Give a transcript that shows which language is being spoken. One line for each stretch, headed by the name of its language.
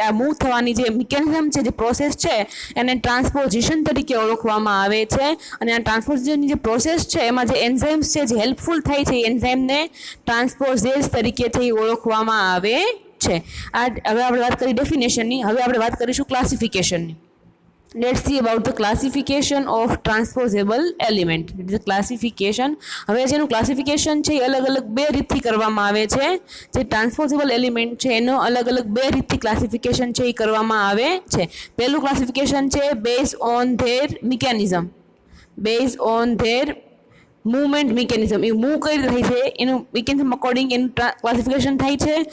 Gujarati: આ મૂવ થવાની જે મિકેનિઝમ છે, જે પ્રોસેસ છે એને ટ્રાન્સપોઝિશન તરીકે ઓળખવામાં આવે છે. અને આ ટ્રાન્સપોઝિશનની જે પ્રોસેસ છે એમાં જે એન્ઝાઇમ્સ છે જે હેલ્પફુલ થાય છે એ એન્ઝાઇમને ટ્રાન્સપોઝેઝ તરીકેથી ઓળખવામાં આવે છે. આ હવે આપણે વાત કરી ડેફિનેશનની. હવે આપણે વાત કરીશું ક્લાસિફિકેશનની.
English: Let's see about the classification of transposable element. It is a classification.
Gujarati: હવે જેનું ક્લાસિફિકેશન છે એ અલગ અલગ બે રીતથી કરવામાં આવે છે. જે ટ્રાન્સપોઝેબલ એલિમેન્ટ છે એનો અલગ અલગ બે રીતથી ક્લાસિફિકેશન છે એ કરવામાં આવે છે. પહેલું ક્લાસિફિકેશન છે
English: Base on their mechanism. Base on their movement mechanism,
Gujarati: A move કઈ રીતે થાય છે એનું મિકેનિઝમ અકોર્ડિંગ એનું ક્લાસિફિકેશન થાય છે.